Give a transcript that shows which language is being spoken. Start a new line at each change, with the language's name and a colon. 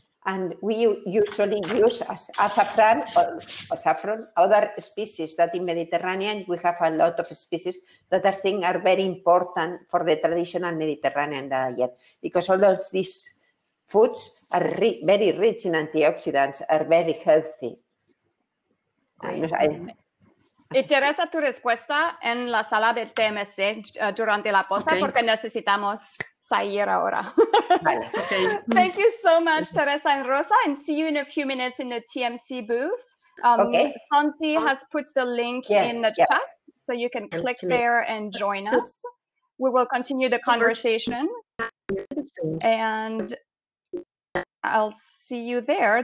English: And we usually use as saffron or saffron, other species that in Mediterranean, we have a lot of species that I think are very important for the traditional Mediterranean diet, because all of these foods are very rich in antioxidants, are very healthy.
Spanish: Y Teresa, tu respuesta en la sala del TMC durante la pausa, porque necesitamos salir ahora. Vale.
English: Okay. Thank you so much, Teresa and Rosa, and see you in a few minutes in the TMC booth. Santi has put the link in the chat, so you can click there and join us. We will continue the conversation, and I'll see you there.